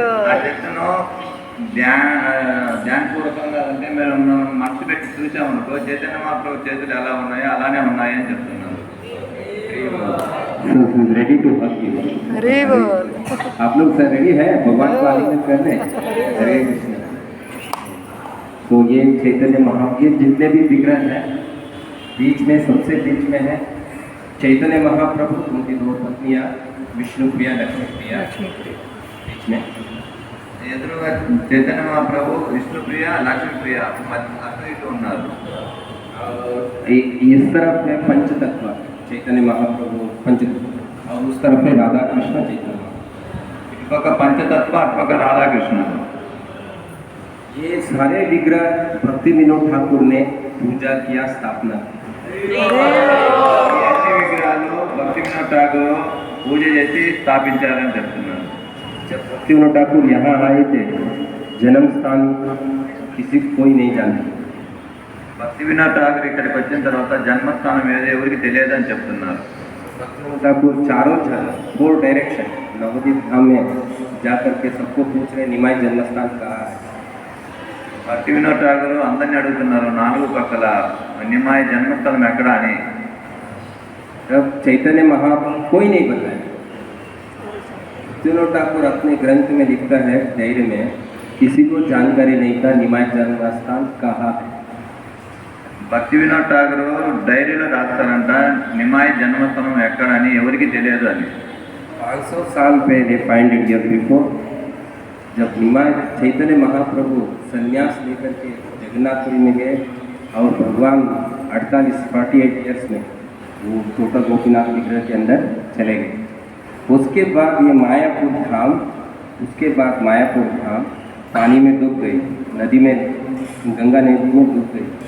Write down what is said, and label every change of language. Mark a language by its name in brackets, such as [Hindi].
[Telugu] ఆ చెట్టును ధ్యానపూర్వకంగా అంటే మేము మనసు పెట్టి చూసామనుకో చైతన్య మహాప్రభు చేతులు ఎలా ఉన్నాయో అలానే ఉన్నాయి అని చెప్తున్నారు. [English] Ready to hug you. [Hindi] हरे बोल। आप लोग सर रेडी है भगवान को आलिंगन करने? हरे कृष्ण। तो ये चैतन्य महाप्रभु जितने भी विग्रह हैं बीच में सबसे बीच में है चैतन्य महाप्रभु, उनकी दो पत्नियां विष्णु प्रिया लक्ष्मी प्रिया बीच में। [Telugu] ఎదురుగా చైతన్య మహాప్రభు విష్ణుప్రియ లక్ష్మీప్రియ అటు ఇటు ఉన్నారు. [Hindi] और इस तरफ है पंच तत्व चैतन्य महाप्रभु पंच तत्व, और उस तरफ है राधा कृष्ण चैतन्य महाप्रभु। [Telugu] ఇటుపక్క పంచతత్వ అటుపక్క రాధాకృష్ణ. [Hindi] ये सारे विग्रह भक्ति विनोद ठाकुर ने पूजा किया, स्थापना की। [Telugu] ఈ అన్ని విగ్రహాలు భక్తి వినోద్ ఠాకూర్ పూజ చేసి స్థాపించారని చెప్తున్నారు. [Hindi] जब भक्ति विनोद ठाकुर यहाँ आए थे जन्म स्थान किसी कोई नहीं जानता। [Telugu] భక్తి వినోద్ ఠాకూర్ ఇక్కడికి వచ్చిన తర్వాత జన్మస్థానం ఏదో ఎవరికి తెలియదని చెప్తున్నారు. [Hindi] भक्ति विनोद ठाकुर चारों जगह 4 डायरेक्शन नवदीप धाम में जा करके सबको पूछ रहे निमाई जन्म स्थान कहाँ है। [Telugu] భక్తి వినోద్ ఠాకూర్ అందరినీ అడుగుతున్నారు 4 పక్కల నిమాయ జన్మస్థలం ఎక్కడ అని. [Hindi] तब चैतन्य महाप्रभु कोई नहीं बताया। भक्ति विनोद ठाकुर अपने ग्रंथ में लिखता है धैर्य में किसी को जानकारी नहीं था निमाय जन्म स्थान कहाँ है। [Telugu] భక్తి వినోద్ ఠాకూర్ డైరీలో రాస్తారంట నిమాయ జన్మస్థలం ఎక్కడ అని ఎవరికి తెలియదు అని. [Hindi] 500 साल पहले 500 [English] year before [Hindi] जब निमाय चैतन्य महाप्रभु संन्यास लेकर के जगन्नाथपुरी में गए और भगवान 48 ईयर्स में वो छोटा गोपीनाथ विग्रह के अंदर चले गए। उसके बाद ये मायापुर धाम, उसके बाद मायापुर धाम पानी में डूब गई, नदी में गंगा नदी में डूब गई।